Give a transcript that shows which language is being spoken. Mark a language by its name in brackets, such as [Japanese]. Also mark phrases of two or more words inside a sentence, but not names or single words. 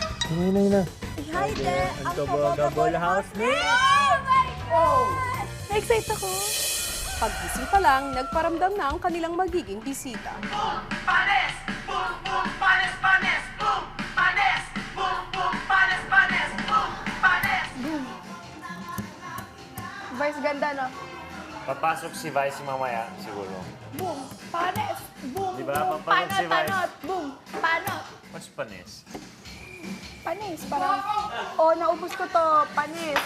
[Filipino] Yun na. [English] Hi there! Ang [Filipino] Gabol housemate! [English] Oh my God! [Filipino] Na-excite ako. Pagbisi pa lang, nagparamdam na ang kanilang magiging bisita. Panes! Boom, boom, panes, panes! Boom, panes! Boom, boom, panes, panes! Boom, panes! Vice ganda, no? Papasok si Vice mamaya, siguro. Boom! Panes! Boom! Di ba? Boom! Papasok si Vice. Panot! Boom! Panot! [English] What's panis? [Filipino] Panis, parang, oh, naubos ko to, panis.